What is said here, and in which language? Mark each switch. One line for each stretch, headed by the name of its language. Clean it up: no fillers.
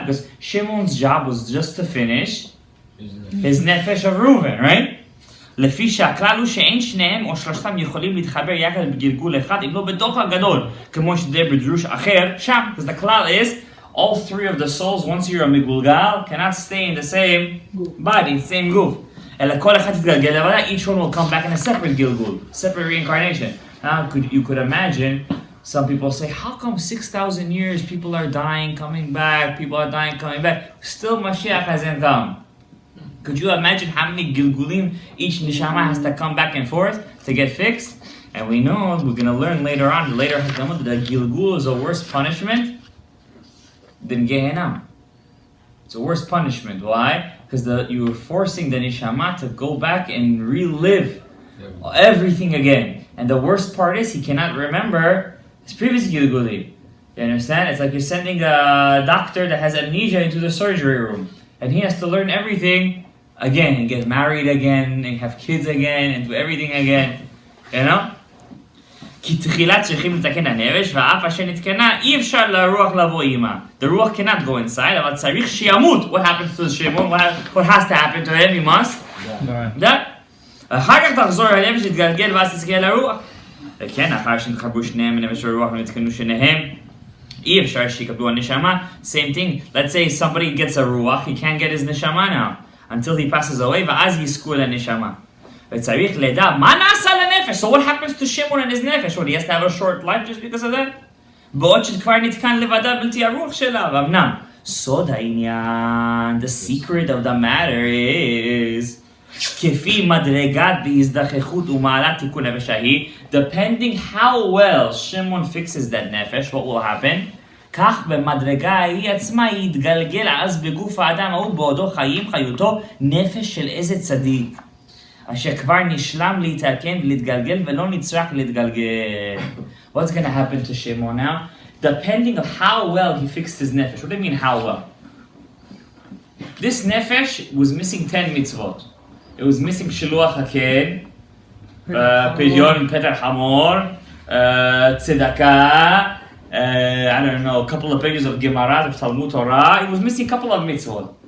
English: Because Shimon's job was just to finish his nefesh of Reuven, right?
Hebrew: לפי שהכלל הוא שאין שניהם או שלושתם יכולים להתחבר יחד בגלגול אחד אם לא בתוך הגדול, כמו שזה בדרוש אחר שם.
English: Because the klal is, all three of the souls, once you're a migulgal, cannot stay in the same body, same goof.
Hebrew: אלא כל אחד יתגלגל לבדה,
English: each one will come back in a separate gilgul, separate reincarnation. Now you could imagine, some people say, how come 6,000 years people are dying, coming back, people are dying, coming back, still Mashiach hasn't come? Could you imagine how many gilgulim each neshama has to come back and forth to get fixed? And we know, we're going to learn later on, later that the gilgul is a worse punishment than Gehenna. It's a worse punishment. Why? Because you're forcing the neshama to go back and relive everything again. And the worst part is he cannot remember his previous gilgulim. You understand? It's like you're sending a doctor that has amnesia into the surgery room. And he has to learn everything again, and get married again, and have kids again, and do everything again. You know?
Hebrew: כי תחילה צריכים לתקן הנפש, ואף אשר נתקנה, אי אפשר לרוח לבוא עימה.
English: The ruach cannot go inside,
Hebrew: אבל צריך שימות.
English: What happens to Shimon? What has to happen to him? He must die.
Hebrew: אחר כך תחזור הנפש, להתגלגל, ואז תזכה לרוח. וכן, אחר שנתחברו שניהם, הנפש והרוח, ונתקנו שניהם, אי אפשר שיקבלו הנשמה.
English: Same thing. Let's say somebody gets a ruach, he can't get his neshama now, until he passes away,
Hebrew: ואז יזכו לנשמה. וצריך לדע, מה נעשה לנפש?
English: So what happens to Shimon and his nefesh? What, he has to have a short life just because of that?
Hebrew: בעוד שכבר נתקן לבדה בלתי הרוח שלה, ואמנם, סוד העניין,
English: the secret of the matter is,
Hebrew: כפי מדרגת בהזדחכות ומעלת תיקון נפש ההיא,
English: depending how well Shimon fixes that nefesh, what will happen?
Hebrew: כך במדרגה ההיא עצמה יתגלגל אז בגוף האדם ההוא בעודו חיים חיותו נפש של איזה צדיק. אשר כבר נשלם להתקן ולהתגלגל ולא נצטרך להתגלגל.
English: What's going to happen to Shimon now? Depending on how well he fixed his nefesh. What do you mean how well? This nefesh was missing 10 mitzvot. It was missing shiluach haken, pidyon petach hamor, tzedakah, I don't know, a couple of pages of Gemara, of Talmud Torah. It was missing a couple of mitzvot.